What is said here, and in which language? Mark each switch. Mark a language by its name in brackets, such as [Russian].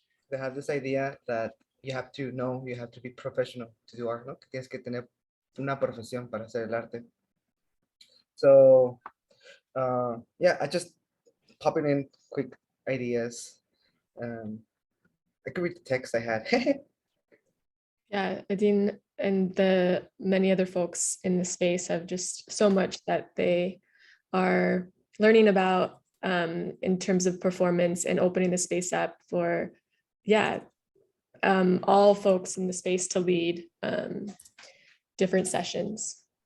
[English] They have this idea that you have to be professional to do art, ¿no? [Spanish] Que tienes que tener una profesión para hacer el arte. [English] So yeah, I just popping in quick ideas. I could read the text I had. Yeah, Adine and the many other folks in the space have just so much that they are learning about in terms of performance and opening the space up for, all folks in the space to lead different sessions.